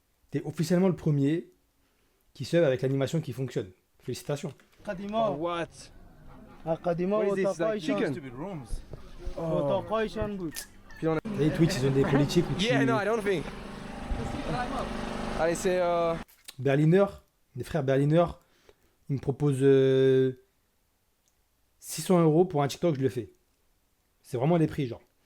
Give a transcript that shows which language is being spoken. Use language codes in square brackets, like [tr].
[fr] T'es officiellement le premier qui sub avec l'animation qui fonctionne. Félicitations. [en] Oh, what? What is this, like chicken? Oh. [fr] Les Twitch ils ont des politiques où [en] Yeah, no, I don't think. [fr] Allez, c'est Berliner, les frères Berliner, ils me proposent 600 € pour un TikTok, je le fais. C'est vraiment les prix, genre.